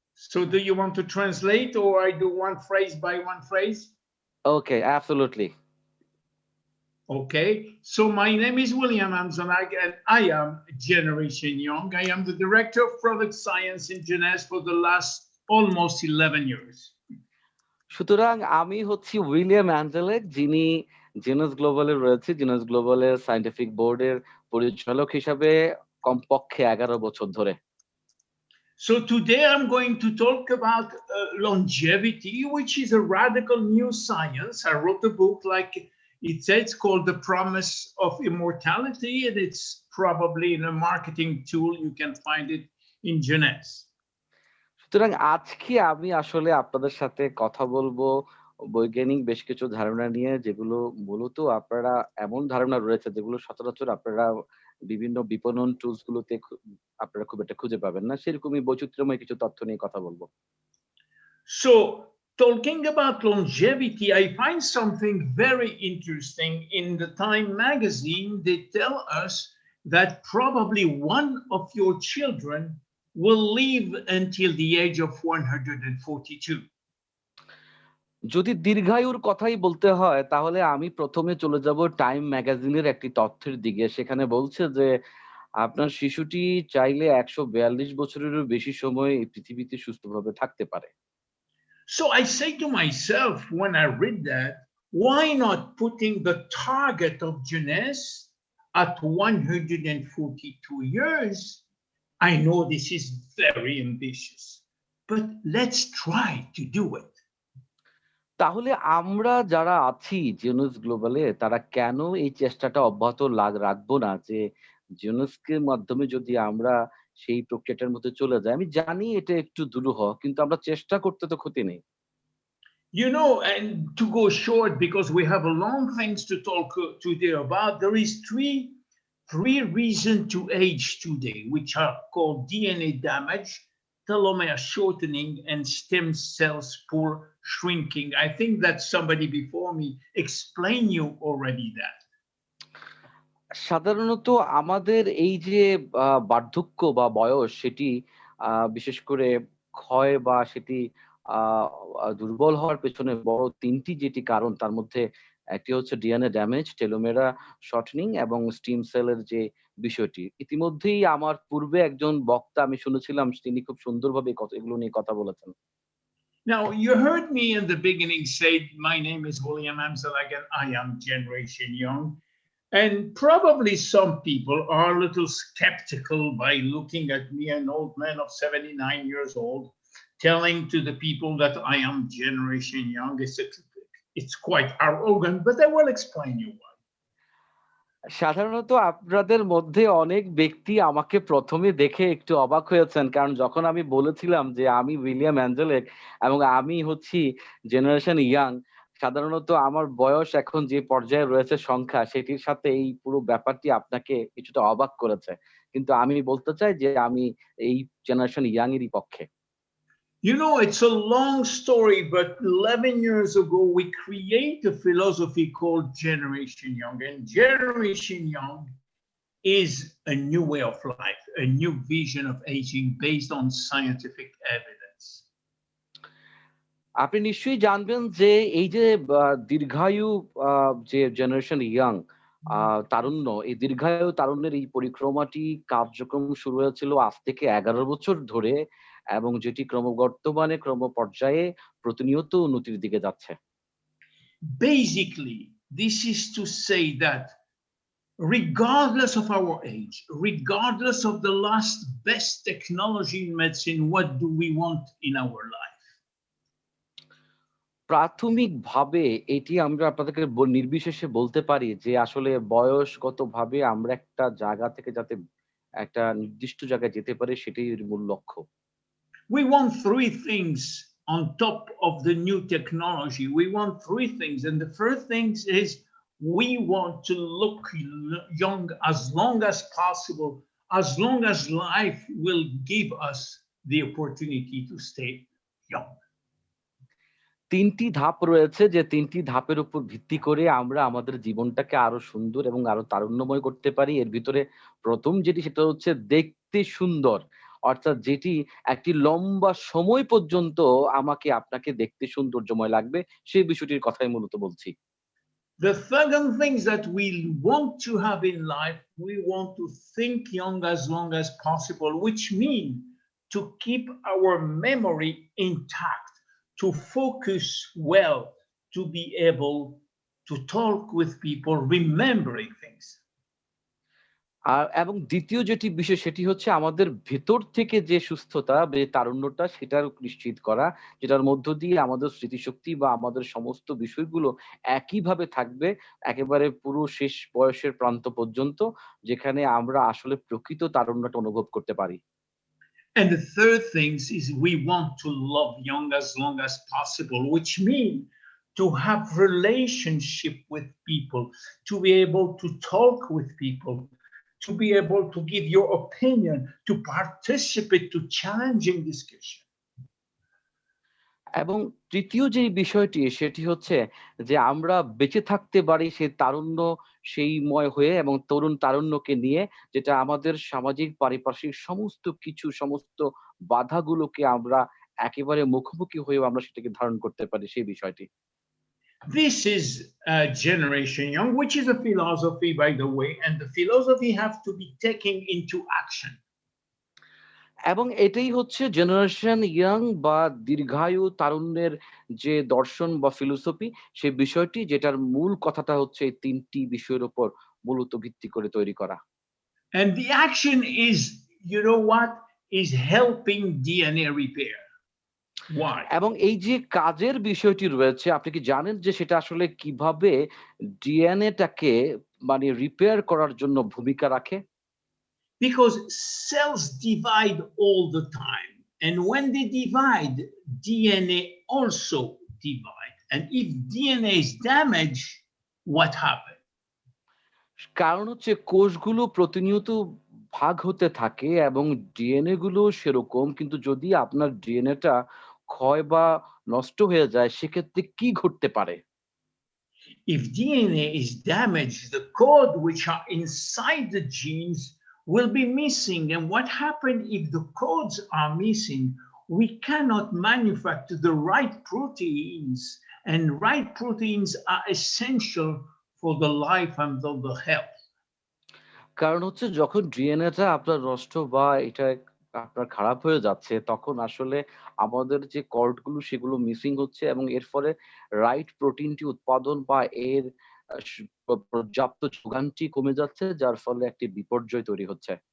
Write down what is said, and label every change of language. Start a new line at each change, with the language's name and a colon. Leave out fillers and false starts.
English: So do you want to translate, or I do one phrase by one phrase? Okay, absolutely. Okay, so my name is William Amzalag, and I am Generation Young. I am the Director of Product Science in Jeunesse for the last almost 11 years.
Bangla: সুতরাং আমি হচ্ছি William অ্যাঞ্জেলেক, যিনি genius গ্লোবালে রয়েছে। Genius গ্লোবালের scientific বোর্ডের পরিচালক হিসাবে কমপক্ষে 11 বছর ধরে।
English: So today I'm going to talk about longevity, which is a radical new science. I wrote a book, like it says, called The Promise of Immortality, and it's probably in a marketing tool. You can find it in Jeunesse.
Bangla: সুতরাং আজকে আমি আসলে আপনাদের সাথে কথা বলবো বৈজ্ঞানিক বেশ কিছু ধারণা নিয়ে, যেগুলো মূলত আপনারা এমন ধারণা রয়েছে যেগুলো সচরাচর আপনারা বিভিন্ন বিপণন টুলস গুলোতে আপনারা খুব একটা খুঁজে পাবেন না। সেরকমই বৈচিত্র্যময় কিছু তথ্য নিয়ে কথা বলবো।
English: So talking about longevity, I find something very interesting. In the Time magazine, they tell us that probably one of your children will live until the age of 142.
Bangla: যদি দীর্ঘায়ুর কথাই বলতে হয় তাহলে আমি প্রথমে চলে যাব টাইম ম্যাগাজিনের একটি তথ্যের দিকে। সেখানে বলছে যে আপনার শিশুটি চাইলে 142 বছরেরও বেশি সময় এই পৃথিবীতে সুস্থভাবে থাকতে পারে।
English: So I say to myself when I read that, why not putting the target of Jeunesse at 142 years? I know this is very ambitious, but let's try to do it.
Bangla: তাহলে আমরা যারা আছি জিনোস গ্লোবালে তারা কেন এই চেষ্টাটা অব্যাহত রাখবো না, যে জিনোসকে মাধ্যমে যদি আমরা সেই প্রক্রিয়াটার মধ্যে চলে যাই। আমি জানি এটা একটু দুরূহ, কিন্তু আমরা চেষ্টা করতে তো ক্ষতি নেই।
English: You know, and to go short, because we have a long things to talk today about, there is three reasons to age today, which are called DNA damage, telomere shortening, and stem cells poor shrinking. I think that somebody before me explained you already that.
Bangla: সাধারণত আমাদের এই যে বার্ধক্য বা বয়স, সেটি বিশেষ করে ক্ষয় বা সেটি দুর্বল হওয়ার পেছনে বড় ৩টি যেটি কারণ, তার মধ্যে একটি হচ্ছে ডিএনএ ড্যামেজ, টেলোমেরা শর্টনিং এবং স্টিম সেলের যে বিষয়টি। ইতিমধ্যেই আমার পূর্বে একজন বক্তা আমি শুনেছিলাম, তিনি খুব সুন্দরভাবে এগুলো নিয়ে কথা বলেছেন।
English: Now, you heard me in the beginning say, my name is William Amzalag and I am Generation Young. And probably some people are a little skeptical by looking at me, an old man of 79 years old, telling to the people that I am Generation Young. It's quite arrogant, but I will explain you why.
Bangla: সাধারণত আপনাদের মধ্যে অনেক ব্যক্তি আমাকে প্রথমে দেখে একটু অবাক হয়েছেন, কারণ যখন আমি বলেছিলাম যে আমি উইলিয়াম অ্যাঞ্জেলেক এবং আমি হচ্ছি জেনারেশন ইয়াং, সাধারণত আমার বয়স এখন যে পর্যায়ে রয়েছে সংখ্যা, সেটির সাথে এই পুরো ব্যাপারটি আপনাকে কিছুটা অবাক করেছে। কিন্তু আমি বলতে চাই যে আমি এই জেনারেশন ইয়াং এরই পক্ষে।
English: You know, it's a long story, but 11 years ago, we create a philosophy called Generation Young. And Generation Young is a new way of life, a new vision of aging based on scientific evidence.
Bangla: আপনি নিশ্চয়ই জানবেন যে এই যে দীর্ঘায়ু যে generation young তারুণ্য, এই দীর্ঘায়ু তারুণ্যের এই পরিক্রমাটি কার্যক্রম শুরু হয়েছিল আজ থেকে 11 বছর ধরে, এবং যেটি ক্রমবর্ধমানে ক্রমপর্যায়ে প্রতিনিয়ত উন্নতির দিকে যাচ্ছে।
English: Basically, this is to say that regardless of our age, regardless of the last best technology in medicine, what do we want in our life?
Bangla: প্রাথমিকভাবে এটি আমরা আপনাদেরকে নির্বিশেষে বলতে পারি যে আসলে বয়সগতভাবে আমরা একটা জায়গা থেকে যাতে একটা নির্দিষ্ট জায়গায় যেতে পারি, সেটাই এর মূল লক্ষ্য।
English: We want three things on top of the new technology. We want three things. And the first thing is we want to look young as long as possible, as long as life will give us the opportunity to stay young.
Bangla: তিনটি ধাপ রয়েছে, যে তিনটি ধাপের উপর ভিত্তি করে আমরা আমাদের জীবনটাকে আরো সুন্দর এবং আরো তারুণ্যময় করতে পারি। এর ভিতরে প্রথম যেটি, সেটা হচ্ছে দেখতে সুন্দর, অর্থাৎ যেটি একটি লম্বা সময় পর্যন্ত আমাকে আপনাকে দেখতে সৌন্দর্যময় লাগবে, সেই বিষয়টির কথাই মূলত বলছি।
English: The second thing that we want to have in life, we want to think young as long as possible, which means to keep our memory intact, to focus well, to be able to talk with people, remembering things.
Bangla: এবং দ্বিতীয় যেটি বিষয়, সেটি হচ্ছে আমাদের ভেতর থেকে যে সুস্থতা, যে তারুণ্যটা, সেটা নিশ্চিত করা, যেটার মধ্য দিয়ে আমাদের স্মৃতিশক্তি বা আমাদের সমস্ত বিষয়গুলো একইভাবে থাকবে একেবারে পুরো শেষ বয়সের প্রান্ত পর্যন্ত, যেখানে আমরা আসলে প্রকৃত তারুণ্যটা অনুভব করতে পারি।
English: And the third thing is we want to love young as long as possible, which means to have relationship with people, to be able to talk with people, to be able to give your opinion, to participate to challenging discussion.
Bangla: এবং তৃতীয় যে বিষয়টি, সেটি হচ্ছে যে আমরা বেঁচে থাকতে পারি সেই তারুণ্য সেইময় হয়ে এবং তরুণ তারুণ্যকে নিয়ে, যেটা আমাদের সামাজিক পারিপার্শ্বিক সমস্ত কিছু, সমস্ত বাধাগুলোকে আমরা একেবারে মুখোমুখি হয়েও আমরা সেটাকে ধারণ করতে পারি, সেই বিষয়টি।
English: This is Generation Young, which is a philosophy, by the way, and the philosophy have to be taken into action.
Bangla: এবং এটাই হচ্ছে জেনারেশন ইয়াং বা দীর্ঘায়ু তারুণ্যের যে দর্শন বা ফিলোসফি, সে বিষয়টি, যেটার মূল কথাটা হচ্ছে এই তিনটি বিষয়ের উপর মূলত ভিত্তি করে তৈরি করা।
English: And the action is, you know what, is helping DNA repair. Why?
Bangla: এবং এই যে কাজের বিষয়টি রয়েছে, আপনি কি জানেন যে সেটা আসলে কিভাবে ডিএনএটাকে মানে রিপেয়ার করার জন্য ভূমিকা রাখে?
English: Because cells divide all the time. And when they divide, DNA also divide. And if DNA is damaged, what happens?
Bangla: কারণ হচ্ছে কোষগুলো প্রতিনিয়ত ভাগ হতে থাকে এবং ডিএনএ গুলো সেরকম, কিন্তু যদি আপনার ডিএনএটা ক্ষয় বা নষ্ট হয়ে যায়, সেক্ষেত্রে কি ঘটতে পারে?
English: If DNA is damaged, the code which are inside the genes will be missing. And what happens if the codes are missing? We cannot manufacture the right proteins, and right proteins are essential for the life and for the health.
Bangla: কারণ হচ্ছে যখন ডিএনএটা আপনার নষ্ট বা এটা আপনার খারাপ হয়ে যাচ্ছে, তখন আসলে আমাদের যে কর্ডগুলো সেগুলো মিসিং হচ্ছে, এবং এর ফলে রাইট প্রোটিনটি উৎপাদন বা এর পর্যাপ্ত যোগানটি কমে যাচ্ছে, যার ফলে একটি বিপর্যয় তৈরি হচ্ছে।